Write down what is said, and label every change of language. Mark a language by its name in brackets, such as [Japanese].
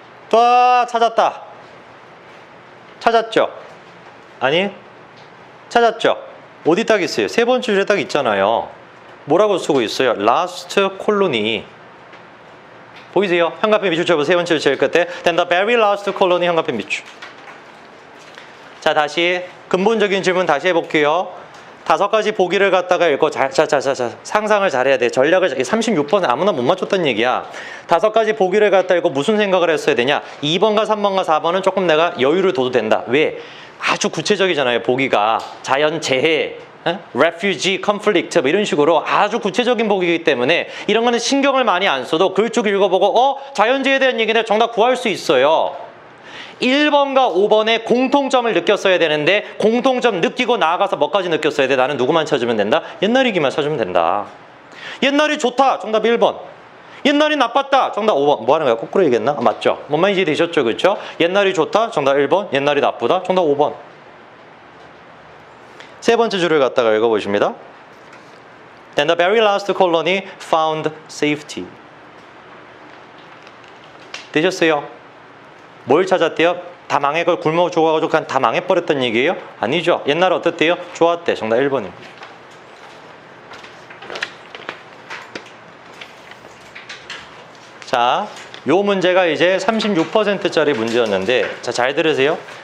[Korean] 또 찾았다. 찾았죠? 아니? 찾았죠? 어디 딱 있어요? 세 번째 줄에 딱 있잖아요. 뭐라고 쓰고 있어요? [English] Last colony. [Korean] 보이세요? 현관펜 밑줄 쳐보세요. 세 번째 줄 제일 끝에. [English] Then the very last colony [Korean] 현관펜 밑줄. 자, 다시 근본적인 질문 다시 해볼게요. 5가지 보기를 갖다가 읽고 상상을 잘해야 돼. 전략을 36번 아무나 못 맞췄다는 얘기야. 5가지 보기를 갖다 읽고 무슨 생각을 했어야 되냐? 2번과 3번과 4번은 조금 내가 여유를 둬도 된다. 왜? 아주 구체적이잖아요. 보기가 자연재해, refugee, conflict 뭐 이런 식으로 아주 구체적인 보기이기 때문에 이런 거는 신경을 많이 안 써도 글 쭉 읽어보고 자연재해에 대한 얘기는 정답 구할 수 있어요. 1번과 5번의 공통점을 느꼈어야 되는데 공통점 느끼고 나아가서 뭐까지 느꼈어야 돼? 나는 누구만 찾으면 된다? 옛날이기만 찾으면 된다. 옛날이 좋다. 정답 1번. 옛날이 나빴다. 정답 5번. 뭐 하는 거야? 거꾸로 얘기했나? 맞죠? 뭔 말인지 되셨죠? 그렇죠? 옛날이 좋다. 정답 1번. 옛날이 나쁘다. 정답 5번. 세 번째 줄을 갖다가 읽어보십니다. [English] Then the very last colony found safety. [Korean] 되셨어요? 뭘 찾았대요? 다 망해가 굶어 죽어가지고 그냥 다 망해버렸단 얘기예요? 아니죠. 옛날에 어땠대요? 좋았대. 정답 1번입니다. 자, 요 문제가 이제 36%짜리 문제였는데 자, 잘 들으세요.